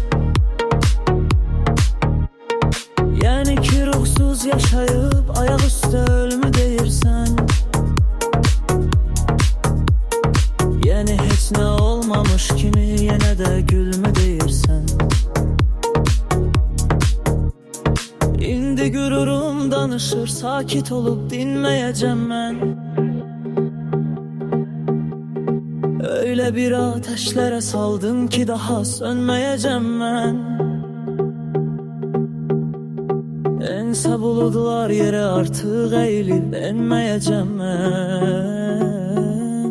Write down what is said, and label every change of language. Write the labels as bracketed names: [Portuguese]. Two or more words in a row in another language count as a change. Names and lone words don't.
[Azerbaijani] Yəni ki ruhsuz yaşayıb ayaq üstə ölmü deyirsən. Yəni heç nə olmamış kimi yenə də gülmü deyirsən. İndi gururum danışır, [Turkish] sakit olup dinmeyeceğim ben. Öyle bir ateşlere saldım ki daha sönmeyeceğim ben. Ense bulutlar yere artık eğilip enmeyeceğim ben.